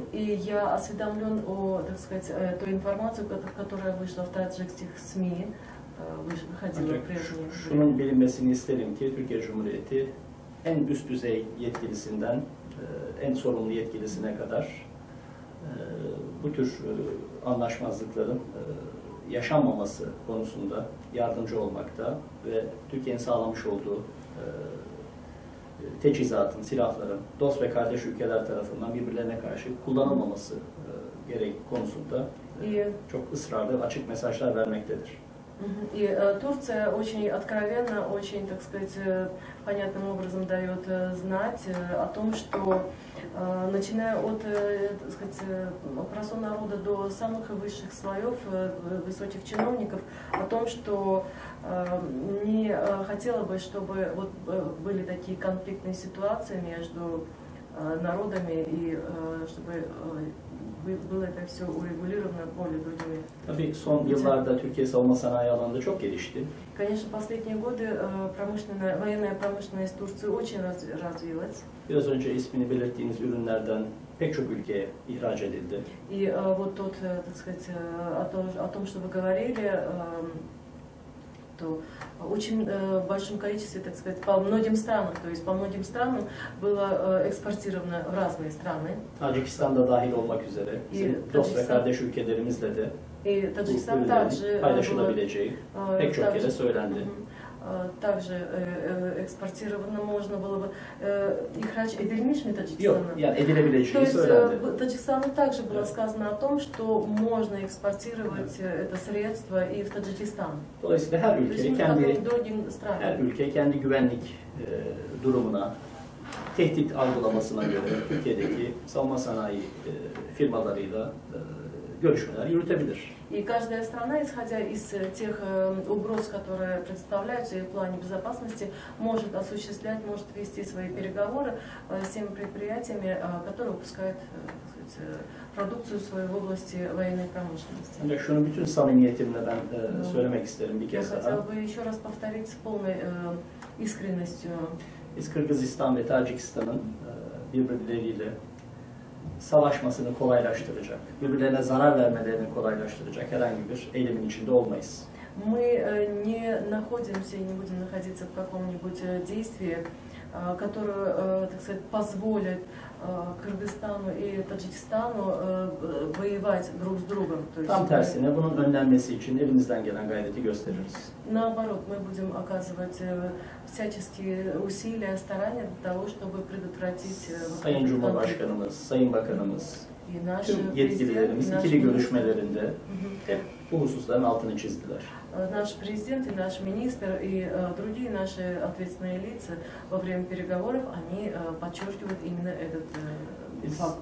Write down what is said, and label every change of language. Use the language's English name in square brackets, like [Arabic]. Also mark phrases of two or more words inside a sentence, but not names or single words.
[Russian] И я осведомлен о, так сказать, той информации, которая вышла в таджикских СМИ, выходила прежде. [Turkish] Şunun bilinmesini isterim ki Türkiye Cumhuriyeti en üst düzey yetkilisinden en sorumlu yetkilisine kadar bu tür anlaşmazlıkların yaşanmaması konusunda yardımcı olmakta ve Türkiye'nin sağlamış olduğu teçhizatın, silahların dost ve kardeş ülkeler tarafından birbirlerine karşı kullanılmaması gerek konusunda çok ısrarlı, açık mesajlar vermektedir. [Russian] И Турция очень откровенно, очень, так сказать, понятным образом дает знать о том, что начиная от, так сказать, простого народа до самых высших слоев, высоких чиновников, о том, что не хотела бы, чтобы вот были такие конфликтные ситуации между народами и чтобы было это все урегулировано более другими. [Turkish] Tabii son yıllarda Türkiye savunma sanayi alanında çok gelişti. [Russian] Конечно, последние годы военная промышленность Турции очень развилась. [Turkish] Biraz önce ismini belirttiğiniz ürünlerden pek çok ülkeye ihraç edildi. [Russian] И вот тот, так сказать, о том, что вы говорили, то очень большом количестве, так сказать, по многим странам, то есть по многим странам было экспортировано в разные страны. [Turkish] Tacikistan'da dahil olmak üzere bizim dost ve kardeş ülkelerimizle de [Russian] И [Turkish] bu [Russian] Таджикистан также [Turkish] ürünlerin paylaşılabileceği pek çok yere söylendi. [Russian] Также экспортировано можно было бы [Turkish] ihraç edilmiş mi Yok, Таджикистан'a? yani [Russian] То [Turkish] edilebileceği [Russian] есть [Turkish] söylendi. [Russian] Таджикистану также было сказано о том, что можно экспортировать это средство и в Таджикистан. [Turkish] Dolayısıyla her [Russian] То есть [Turkish] ülke [Russian] мы [Turkish] kendi [Russian] как бы другим странам. [Turkish] güvenlik durumuna, tehdit algılamasına göre Türkiye'deki savunma sanayi firmalarıyla görüşmeler yürütebilir. [Russian] И каждая страна, исходя из тех угроз, которые представляются и в плане безопасности, может осуществлять, может вести свои переговоры с теми предприятиями, которые выпускают, так сказать, продукцию свою в области военной промышленности. [Turkish] Ancak şunu bütün samimiyetimle ben söylemek isterim bir [Russian] Я [Turkish] kez daha. [Russian] хотела бы еще раз повторить с полной искренностью. [Turkish] Biz Kırgızistan ve Tacikistan'ın birbirleriyle savaşmasını kolaylaştıracak, birbirlerine zarar vermelerini kolaylaştıracak herhangi bir eylemin içinde olmayız. [Russian] Мы не находимся и не будем находиться в каком-нибудь действии, которое, так сказать, позволит Кыргызстану и Таджикистану воевать друг с другом. [Turkish] Tam tersine bunun önlenmesi için elimizden gelen gayreti gösteririz. [Russian] Наоборот, мы будем оказывать всяческие усилия, старания для того, чтобы предотвратить [Turkish] Sayın Cumhurbaşkanımız, Sayın Bakanımız, [Russian] и наши [Turkish] tüm yetkililerimiz ikili görüşmelerinde hep bu hususların altını çizdiler. [Russian] Наш президент и наш министр и другие наши ответственные лица во время переговоров, они подчеркивают именно этот факт.